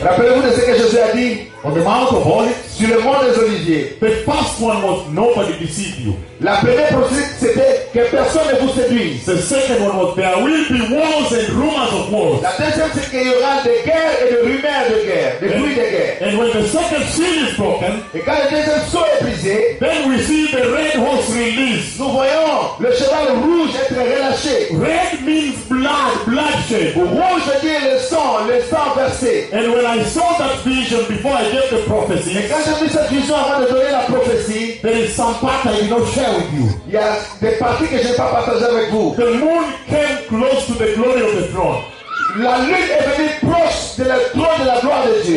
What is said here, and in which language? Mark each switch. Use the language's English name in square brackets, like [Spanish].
[French] Rappelez-vous de ce que Jésus a dit? [English] On the Mount of Olives, [French] sur le mont des Oliviers. [English] The first one was nobody deceive you. [French] La première prophétie c'était que personne ne vous séduise. [English] The second one was there will be wars and rumors of wars. [French] La deuxième c'est qu'il y aura des guerres et des rumeurs de guerre, des bruits de guerre. [English] And when the second seal is broken, [French] et quand le deuxième sceau est brisé, [English] then we see the red horse released. [French] Nous voyons le cheval rouge être relâché. [English] Red means blood, bloodshed. [French] Rouge veut dire le sang versé. [English] And when I saw that vision before I gave the prophecy, [French] et quand j'ai vu cette vision avant de donner la prophétie, [English] there is some part I did not share. With you. [French] Il y a des parties que je n'ai pas partagées avec vous. [English] The moon came close to the glory of the throne. [French] La lune est venue proche de la gloire de la gloire de Dieu.